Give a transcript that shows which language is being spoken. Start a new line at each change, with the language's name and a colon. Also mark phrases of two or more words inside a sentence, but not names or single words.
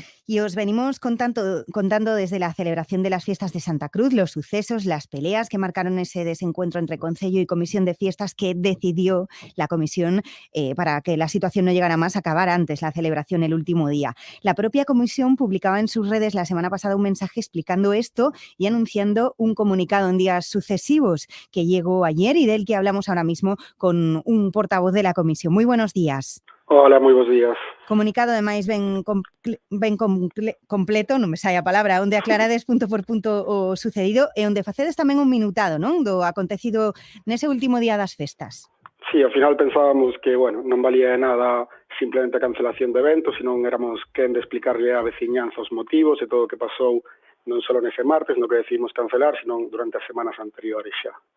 Spanish: Y os venimos contando desde la celebración de las fiestas de Santa Cruz los sucesos, las peleas que marcaron ese desencuentro entre Concello y Comisión de Fiestas que decidió la Comisión para que la situación no llegara más a acabar antes la celebración el último día. La propia Comisión publicaba en sus redes la semana pasada un mensaje explicando esto y anunciando un comunicado en días sucesivos que llegó ayer y del que hablamos ahora mismo con un portavoz de la Comisión. Muy buenos días. Hola,
Galician: moi bons días. Comunicado, ademais, completo, non me sai a palabra, onde aclarades punto por punto o sucedido e onde facedes tamén un minutado, non? Do acontecido nese último día das festas. Sí, ao final pensábamos que, bueno, non valía de nada simplemente a cancelación de eventos, senón éramos quen de explicarlle á veciñanza os motivos e todo o que pasou non só nese martes, no que decidimos cancelar, senón durante as semanas anteriores xa.